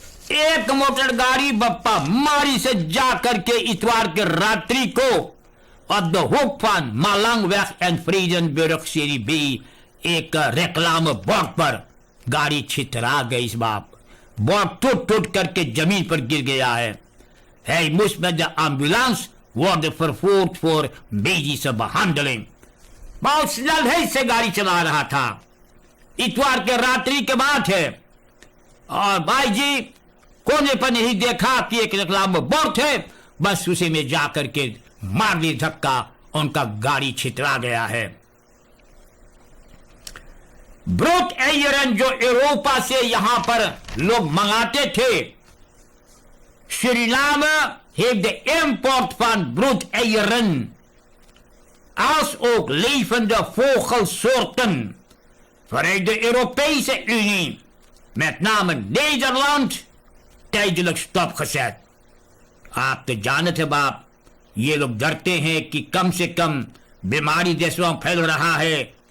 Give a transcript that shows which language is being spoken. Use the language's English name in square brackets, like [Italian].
[Hindi] एक मोटर गाड़ी बप्पा मारी से जा करके इतवार के रात्रि को [Dutch] op de hoek van Malangweg en Vredenburg-serie B [Hindi] एक reclamebord पर गाड़ी छितरा गई. इस बाप बोर्ड टूट करके जमीन पर गिर गया है. [Dutch] Hij moest met de ambulance worden vervoerd voor medische behandeling. [Hindi] बहुत स्नैल से गाड़ी चला रहा था. इतवार के रात्रि के बात है और भाई जी कोने पर नहीं देखा कि एक reclamebord है, बस उसी में जाकर के मार ली धक्का, उनका गाड़ी छितरा गया है. ब्रोड-एयरन जो यूरोपा से यहां पर लोग मंगाते थे, [Dutch] Suriname heeft de import van broedeieren als ook levende vogelsoorten vanuit de Europese Unie, met name Nederland, tijdelijk stopgezet. [Hindi] आप तो जानते हैं बाप, ये लोग डरते हैं कि कम से कम बीमारी देशों में फैल रहा है.